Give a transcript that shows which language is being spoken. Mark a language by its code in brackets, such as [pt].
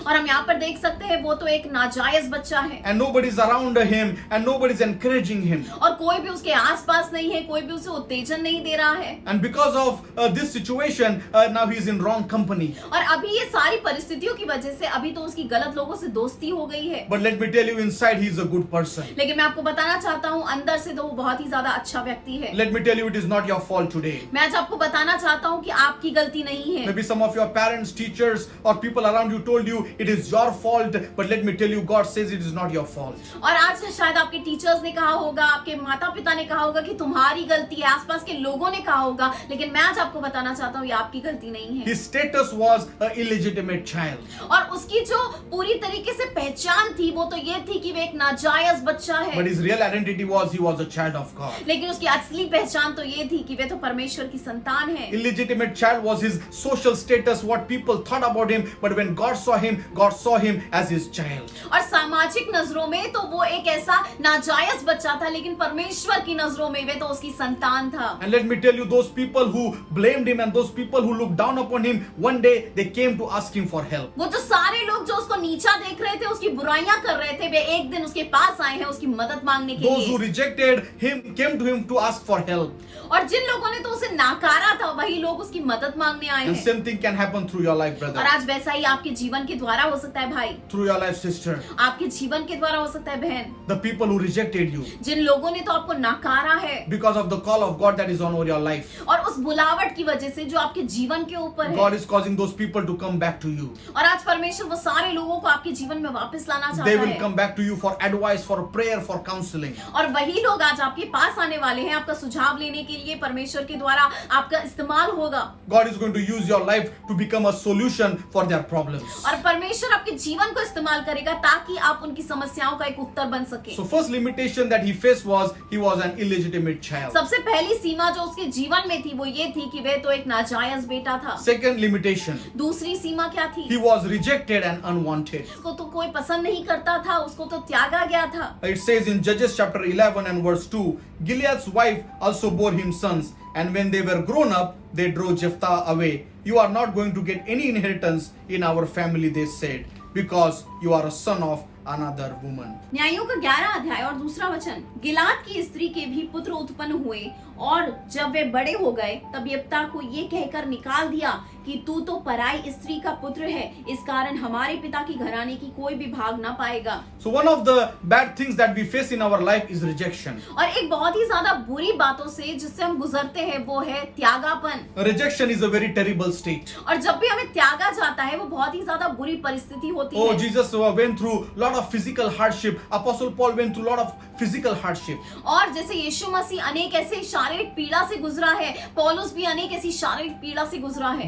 [hi] और हम यहाँ पर देख सकते हैं वो तो एक नाजायज बच्चा है। [en] And nobody's around him and nobody's encouraging him. [hi] और कोई भी उसके आसपास नहीं है, कोई भी उसे उत्तेजन नहीं दे रहा है। [en] And because of this situation, now he's in wrong company. [hi] और अभी ये सारी परिस्थितियों की वजह से अभी तो उसकी गलत लोगों से दोस्ती हो गई है। [en] But let me tell you, inside he's a good person. [hi] लेकिन मैं आपको बताना चाहता हूँ अंदर से तो वो बहुत ही ज्यादा अच्छा व्यक्ति है। [en] Let me tell you, it is not your fault today. [hi] मैं आज आपको बताना चाहता हूँ कि आपकी गलती नहीं है। [en] Maybe some of your parents, teachers, or people around you told you it is your fault, but let me tell you, God says it is not your fault. [hi] और आज शायद आपके टीचर्स ने कहा होगा, आपके माता पिता ने कहा होगा कि तुम्हारी गलती है, आसपास के लोगों ने कहा होगा, लेकिन मैं आज आपको बताना चाहता हूँ ये आपकी गलती नहीं है। [en] His status was an illegitimate child. [hi] और उसकी जो पूरी तरीके से पहचान थी वो तो ये थी कि वे एक नाजायज बच्चा है। [en] But his real identity was he was a child of God. [hi] लेकिन उसकी असली पहचान तो ये थी कि वे तो परमेश्वर की संतान है। [en] Illegitimate child was his social status, what people thought about him, but when God saw him as his child. [hi] और सामाजिक नजरों में तो वो एक ऐसा नाजायज बच्चा था, लेकिन परमेश्वर की नजरों में वे तो उसकी संतान था। [en] And let me tell you, those people who blamed him and those people who looked down upon him, one day they came to ask him for help. [hi] वो जो सारे लोग जो उसको नीचा देख रहे थे, उसकी बुराइयां कर रहे थे, वे एक दिन उसके पास आए हैं उसकी मदद मांगने के [en] Those who [hi] लिए। [en] rejected him came to him to ask for help. [hi] और जिन लोगों ने तो उसे नाकारा था वही लोग उसकी मदद मांगने आए [en] And [hi] हैं। [en] same thing can happen through your life, [hi] और [en] brother. [hi] आज वैसा ही आपके जीवन के द्वारा हो सकता है भाई, [en] Through your life, sister. [hi] आपके जीवन के द्वारा हो सकता है बहन। [en] The people who rejected you [hi] जिन लोगों ने तो आपको नाकारा है [en] because of the call of God that is on over your life. [hi] और उस बुलावट की वजह से जो आपके जीवन के ऊपर है, [en] God is causing those people to come back to you. [hi] और आज परमेश्वर वो सारे लोगों को आपके जीवन में वापस लाना [en] They [hi] चाहता [en] will [hi] है। [en] come back to you for advice, for prayer, for counseling. [hi] और वही लोग आज आपके पास आने वाले हैं आपका सुझाव लेने के लिए, परमेश्वर के द्वारा आपका इस्तेमाल होगा। [en] God is going to use your life to become a solution for their problems. [hi] और परमेश्वर आपके जीवन को इस्तेमाल करेगा ताकि आप उनकी समस्याओं का एक उत्तर बन सके। [en] So first limitation that he faced was he was an illegitimate child. [hi] सबसे पहली सीमा जो उसके जीवन में थी वो ये थी कि वह तो एक नाजायज बेटा था। [en] Second limitation, [hi] दूसरी सीमा क्या थी? [en] he was rejected and unwanted. [hi] उसको तो कोई पसंद नहीं करता था, उसको तो त्यागा गया था। [en] It says in Judges chapter 11 and verse 2, Gilead's wife also bore him sons, and when they were grown up, they drove Jephthah away. You are not going to get any inheritance in our family, they said, because you are a son of another woman. [hi] न्यायों का 11 अध्याय और दूसरा वचन, गिलाद की स्त्री के भी पुत्र उत्पन्न हुए और जब वे बड़े हो गए तब यप्ता को ये कहकर निकाल दिया कि तू तो पराई स्त्री का पुत्र है, इस कारण हमारे पिता की घराने की कोई भी भाग ना पाएगा। [en] So one of the bad things that we face in our life is rejection. [hi] और एक बहुत ही ज्यादा बुरी बातों से जिससे हम गुजरते हैं वो है त्यागापन। [en] Rejection is a very terrible state. [hi] और जब भी हमें त्यागा जाता है वो बहुत ही ज्यादा बुरी परिस्थिति होती Oh, है। [en] Jesus went through a lot of physical hardship. Apostle Paul went through a lot of physical hardship. [hi] और जैसे यीशु मसीह अनेक ऐसे शारीरिक पीड़ा से गुजरा है, पौलुस भी अनेक ऐसी शारीरिक पीड़ा से गुजरा है।